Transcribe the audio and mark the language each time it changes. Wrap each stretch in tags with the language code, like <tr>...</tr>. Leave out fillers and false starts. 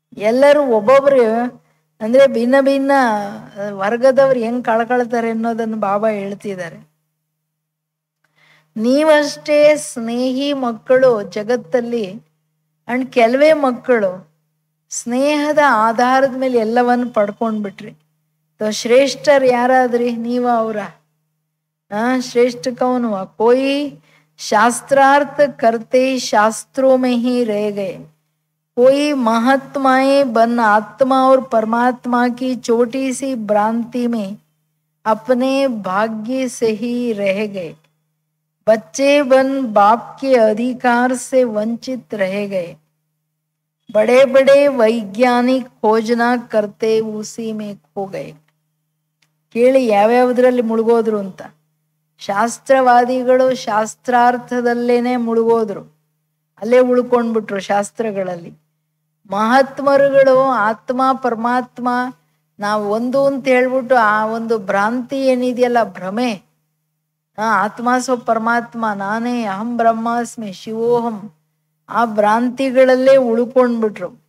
<kn>ಎಲ್ಲರೂ ಒಬ್ಬೊಬ್ರು ಅಂದ್ರೆ ಭಿನ್ನ ಭಿನ್ನ ವರ್ಗದವ್ರು ಹೆಂಗ್ ಕಳ್ಕೊಳ್ತಾರೆ ಅನ್ನೋದನ್ನು ಬಾಬಾ ಹೇಳ್ತಿದ್ದಾರೆ. ನೀವಷ್ಟೇ ಸ್ನೇಹಿ ಮಕ್ಕಳು ಜಗತ್ತಲ್ಲಿ, ಅಂಡ್ ಕೆಲವೇ ಮಕ್ಕಳು ಸ್ನೇಹದ ಆಧಾರದ ಮೇಲೆ ಎಲ್ಲವನ್ನು ಪಡ್ಕೊಂಡ್ಬಿಟ್ರಿ. ಶ್ರೇಷ್ಠರು ಯಾರಾದ್ರಿ? ನೀವ ಅವರ</kn> <hi>श्रेष्ठ कौन हुआ? कोई शास्त्रार्थ करते शास्त्रों में ही रह गए, कोई महात्माएं बन आत्मा और परमात्मा की छोटी सी भ्रांति में अपने भाग्य से ही रह गए, बच्चे बन बाप के अधिकार से वंचित रह गए, बड़े बड़े वैज्ञानिक खोजना करते उसी में खो गए.</hi> <kn>ಕೇಳಿ ಯಾವ್ಯಾವುದ್ರಲ್ಲಿ ಮುಳುಗೋದ್ರು ಅಂತ. ಶಾಸ್ತ್ರವಾದಿಗಳು ಶಾಸ್ತ್ರಾರ್ಥದಲ್ಲೇನೆ ಮುಳುಗೋದ್ರು, ಅಲ್ಲೇ ಉಳ್ಕೊಂಡ್ಬಿಟ್ರು ಶಾಸ್ತ್ರಗಳಲ್ಲಿ. ಮಹಾತ್ಮರುಗಳು ಆತ್ಮ ಪರಮಾತ್ಮ ನಾವು ಒಂದು ಅಂತ ಹೇಳ್ಬಿಟ್ಟು ಆ ಒಂದು ಭ್ರಾಂತಿ ಏನಿದೆಯಲ್ಲ, ಭ್ರಮೆ, ಆತ್ಮ ಪರಮಾತ್ಮ ನಾನೇ</kn> <sa>ಅಹಂ ಬ್ರಹ್ಮಾಸ್ಮಿ ಶಿವೋಹಂ,</sa> <kn>ಆ ಭ್ರಾಂತಿಗಳಲ್ಲೇ ಉಳ್ಕೊಂಡ್ಬಿಟ್ರು.</kn>